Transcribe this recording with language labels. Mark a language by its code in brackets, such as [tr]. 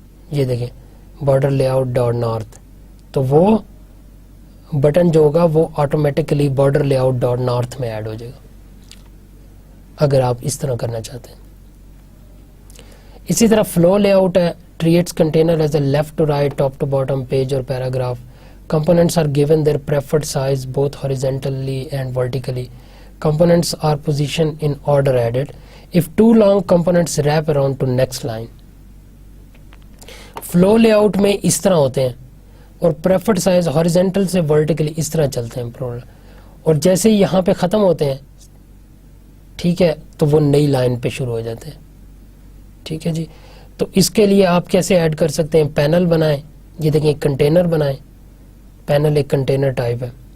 [ur] یہ دیکھیں border lay out dot north, تو وہ بٹن جو ہوگا وہ automatically border lay out dot north میں ایڈ ہو جائے گا, اگر آپ اس طرح کرنا چاہتے ہیں. اسی طرح فلو لے آؤٹ ہے, [en] treats container as a left to right, top to bottom, page or paragraph. Components are given their preferred size both horizontally and vertically. Components are positioned in order added. If too long, components wrap around to next line. [ur] Flow layout میں اس طرح ہوتے ہیں, اور preferred size horizontal سے vertically اس طرح چلتے ہیں, اور جیسے یہاں پہ ختم ہوتے ہیں, ٹھیک ہے, تو وہ نئی لائن پہ شروع ہو جاتے ہیں. ٹھیک ہے جی, تو اس کے لیے آپ کیسے ایڈ کر سکتے ہیں؟ پینل بنائیں, یہ دیکھیں ایک کنٹینر بنائیں, پینل ایک کنٹینر ٹائپ ہے.